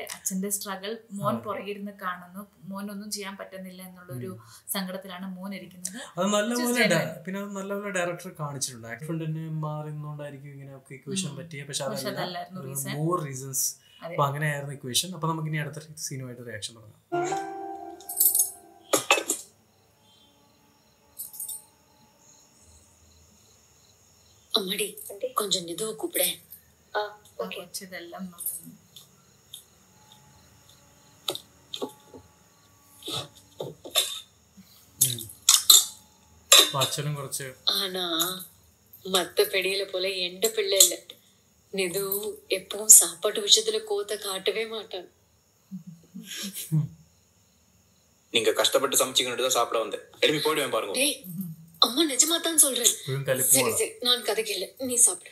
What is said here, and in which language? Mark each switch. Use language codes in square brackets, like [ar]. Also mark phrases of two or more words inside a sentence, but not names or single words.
[ml] അച്ഛന്റെ സ്ട്രഗിൾ മോൻ പുറകിരുന്ന് കാണുന്നു. മോനൊന്നും ചെയ്യാൻ പറ്റുന്നില്ല എന്നുള്ളൊരു സങ്കടത്തിലാണ് മോൻ ഇരിക്കുന്നത്. അത് നല്ലപോലെ പിന്നെ അത് നല്ലപോലെ ഡയറക്ടർ കാണിച്ചിട്ടുണ്ട്. ആക്ച്വലിന് മാറുന്നോണ്ടായിരിക്കും ഇങ്ങനെ ഇക്വേഷൻ പറ്റിയ, പക്ഷെ അതല്ലായിരുന്നു [en] more reasons. [ml] അപ്പൊ അങ്ങനെയായിരുന്നു ഇക്വേഷൻ. അപ്പൊ നമുക്ക് ഇനി അടുത്ത സീനുമായിട്ട് റിയാക്ഷൻ തുടങ്ങാം. [ta] அம்மாடி கொஞ்சம் மெதுவா கூப்பிடேன். இதெல்லாம் [ml] അച്ഛനും കുറച്ച് [ta] ஆனா மத்த பெடியில போல எந்த பிள்ளை இல்ல. நிது எப்பவும் சாப்பாட்டு விஷயத்துல கோத்த காட்டவே மாட்டான். நீங்க கஷ்டப்பட்டு சமைச்சிக்கிட்டு தான் சாப்பிட வந்தேன். எழுப்பி போடுவேன் பாருங்க. டேய், அம்மா நிஜமா தான் சொல்றேன். சரி சரி, நான் கதை கேளு, நீ சாப்பிடு.